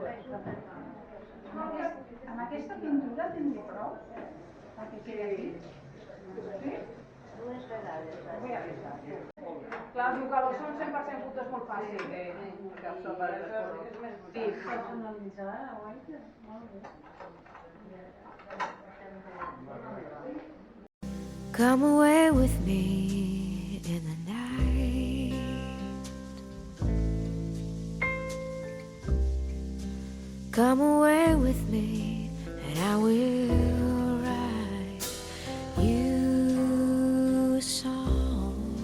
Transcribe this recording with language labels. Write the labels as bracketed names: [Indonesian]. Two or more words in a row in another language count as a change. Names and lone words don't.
[Catalan] Amb aquesta pintura tindré prou? Perquè quedi aquí? Sí? Dues vegades. Clar, els jugadors són 100% fotos molt fàcil. Sí. Personalitzar, guaita. Molt bé. [English] Come away with me in the night. Come away with me and I will write you a song.